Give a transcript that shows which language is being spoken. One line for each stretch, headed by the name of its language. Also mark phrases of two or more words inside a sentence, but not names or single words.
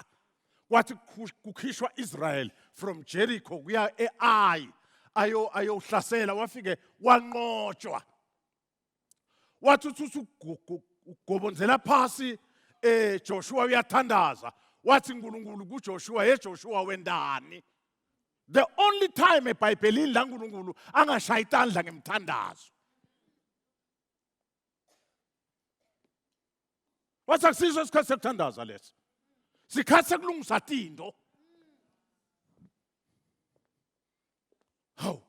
Zulu: Wathi kukhishwa Israel from Jericho kuya eAi ayohlasela wafike wanqotshwa. Wathi ugobonzela phasi Joshua uyathandaza. Wathi uNkulunkulu kuJoshua Joshua wendani.
English: The only time
Zulu: eBhayibhelini la uNkulunkulu angashaya itandla ngemthandazo. Wathi akusiso isikhathi sekuthandaza leso. Sikhathi sekulungisa into. Hawu.